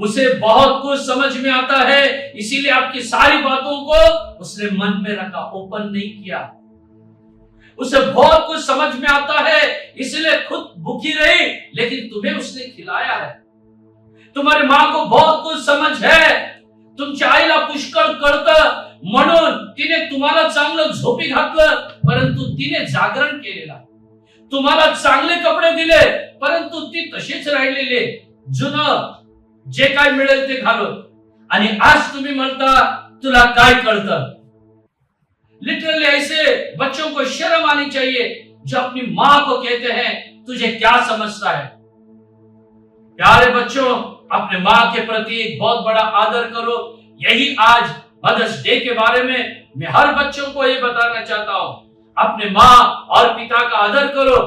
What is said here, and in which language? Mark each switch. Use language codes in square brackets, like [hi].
[hi] उसे बहुत कुछ समझ में आता है, इसीलिए आपकी सारी बातों को उसने मन में रखा, ओपन नहीं किया। उसे बहुत कुछ समझ में आता है, इसलिए खुद भूखी रही, लेकिन तुम्हें उसने खिलाया है। तुम्हारी मां को बहुत कुछ समझ है। [mr] तुमच्या आईला पुष्कळ कळतं म्हणून तिने तुम्हाला चांगलं झोपी घातलं, परंतु तिने जागरण केलेला। तुम्हाला चांगले कपडे दिले, परंतु ती तशीच राहिलेली, जुनं जे काय मिळेल ते घालून। आणि आज तुम्ही म्हणता तुला काय कळतं। [hi] लिटरली ऐसे बच्चों को शर्म आनी चाहिए जो अपनी मां को कहते हैं तुझे क्या समझता है। प्यारे बच्चों, अपने मां के प्रति एक बहुत बड़ा आदर करो। यही आज मदर्स डे के बारे में मैं हर बच्चों को ये बताना चाहता हूं, अपने मां और पिता का आदर करो।